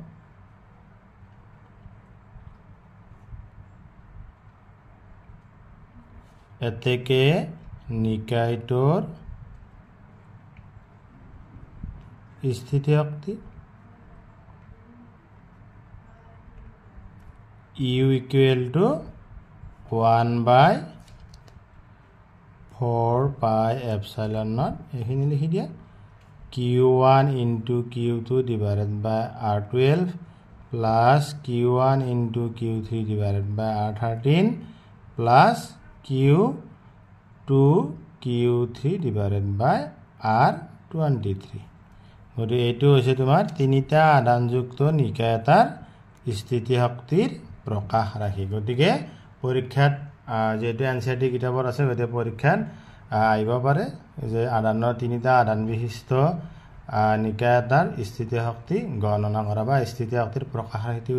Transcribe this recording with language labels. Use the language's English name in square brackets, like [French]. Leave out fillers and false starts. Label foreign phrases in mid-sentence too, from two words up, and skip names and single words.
[Assamese] এতেকে নিকায়টোৰ স্থিতি শক্তি [English] u equal to 1/4 pi epsilon naught [Assamese] এখিনি লিখি দিয়া [English] q1 into q2 divided by r12 plus q1 into q3 divided by r13 plus q2 q3 divided by r23 [Assamese] গতি এইটো হৈছে তোমাৰ তিনিটা আধানযুক্ত নিকায় এটাৰ স্থিতি শক্তিৰ প্ৰকাশ ৰাখি গতিকে পৰীক্ষাত যেটো এনসিআরটি কিতাপত আছে গতে পৰীক্ষাত আইব পাৰে যে আধানৰ তিনিটা আধান বিশিষ্ট নিকায় এটাৰ স্থিতি শক্তি গণনা কৰা বা স্থিতি শক্তিৰ প্ৰকাশ ৰাখি